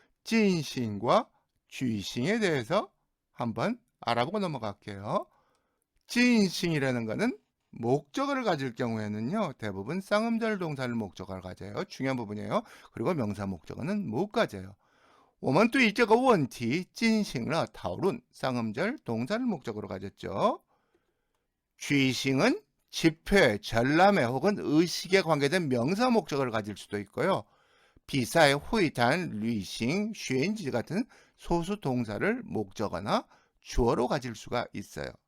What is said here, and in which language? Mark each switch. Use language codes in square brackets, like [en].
[ko] 찐싱과 쥐싱에 대해서 한번 알아보고 넘어갈게요. 찐싱이라는 거는 목적어를 가질 경우에는요. 대부분 쌍음절 동사를 목적어를 가져요. 중요한 부분이에요. 그리고 명사 목적어는 못 가져요. [zh] 我们对这个问题进行了讨论. [ko] 쌍음절 동사를 목적으로 가졌죠. 쥐싱은 집회, 전람회 혹은 의식에 관계된 명사 목적어를 가질 수도 있고요. 비사의 회담, 류싱, 슈엔지 같은 소수 동사를 목적어나 주어로 가질 수가 있어요.